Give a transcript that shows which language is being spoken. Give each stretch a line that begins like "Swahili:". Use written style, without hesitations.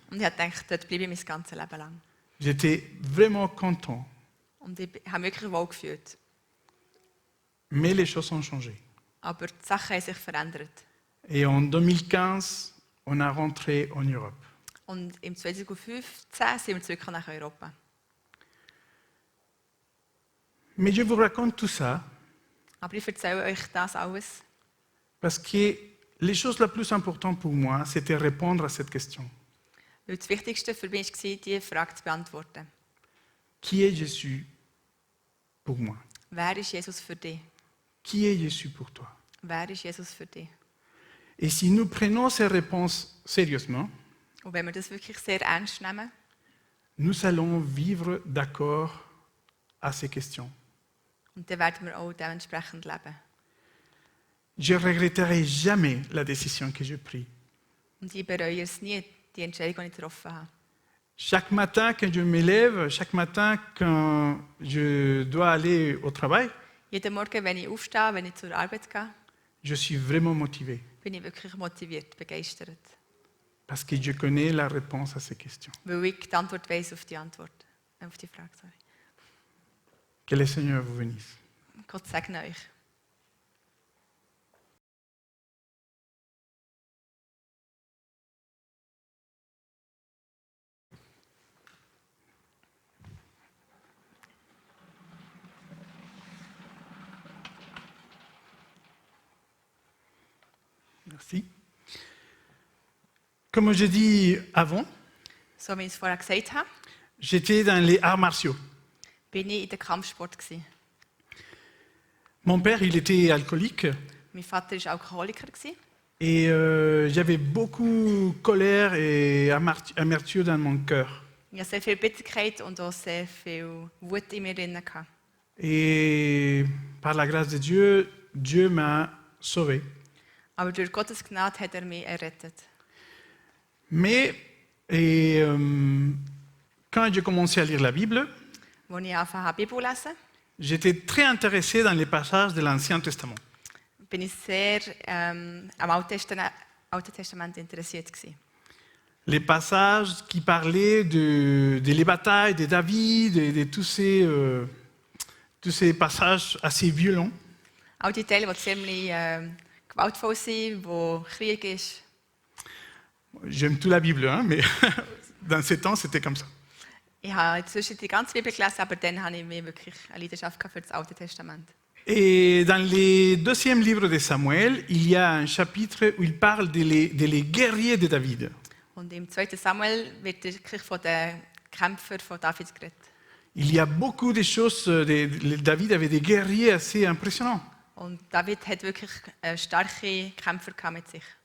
German: Und ich habe gedacht, dort bleibe ich mein ganzes Leben lang.
French: J'étais vraiment content.
German: Und ich habe mich wirklich wohl gefühlt.
French: Mais les choses ont changé.
German: Aber die Sachen haben sich verändert.
French: Et en 2015, on a rentré en Europe.
German: Und im 2015 sind wir zurück nach Europa.
French: Mais je vous raconte tout ça
German: Aber ich erzähle euch das alles,
French: parce que les choses les plus importantes pour moi, c'était répondre à cette question.
German: weil das Wichtigste für mich war, diese Frage zu beantworten.
French: Qui est Jésus pour moi?
German: Wer ist Jesus für dich?
French: Qui est Jésus pour toi?
German: Wer ist Jesus für dich?
French: Et si nous prenons ces réponses sérieusement,
German: Und wenn wir das wirklich sehr ernst nehmen,
French: nous allons vivre d'accord à ces questions.
German: und dann werden wir auch dementsprechend leben.
French: Je ne regretterai jamais la décision que j'ai prise.
German: Und ich bereue es nie, die Entscheidung, die ich getroffen habe.
French: Chaque matin, quand je me lève, chaque matin, quand je dois aller au travail,
German: Jeden Morgen, wenn ich aufstehe, wenn ich zur Arbeit gehe,
French: je suis vraiment motivé
German: bin ich wirklich motiviert, begeistert.
French: parce que je connais la réponse à ces questions.
German: Weil ich die Antwort weiss auf die Frage.
English: Sorry.
French: Que le Seigneur vous bénisse.
German: Gott segne euch.
French: Merci. Comme j'ai dit avant,
German: So wie ich es vorher gesagt habe,
French: j'étais dans les arts martiaux.
German: bin ich in der Kampfsport gewesen.
French: Mon père, il était alcoolique
German: Mein Vater war Alkoholiker gewesen.
French: et j'avais beaucoup de colère et amertume dans mon cœur.
German: Ich hatte sehr viel Bitterkeit und auch sehr viel Wut in mir drin.
French: Et par la grâce de Dieu, Dieu m'a sauvé.
German: Aber durch Gottes Gnade hat er mich errettet.
French: Mais quand j'ai commencé à lire la Bible,
German: Als ich angefangen habe, Bibel zu lesen,
French: j'étais très intéressé dans les passages de l'Ancien Testament.
German: bin ich sehr am Alten Testament interessiert gewesen.
French: Les passages qui parlaient les batailles de David, de tous ces passages assez violents.
German: All die Teile, die ziemlich gewaltvoll sind, wo Krieg ist.
French: J'aime toute la Bible, hein, mais dans ces temps, c'était comme ça.
German: Ich habe inzwischen die ganze Bibel gelesen, aber dann habe ich mir wirklich eine Leidenschaft für das Alte Testament.
French: Et dans le deuxième livre de Samuel, il y a un chapitre où il parle des guerriers de David.
German: Und im 2. Samuel wird wirklich von den Kämpfern von David geredet.
French: Il y a beaucoup de choses. David avait des guerriers assez impressionnants.
German: Und David hat wirklich starke Kämpfer gehabt mit sich.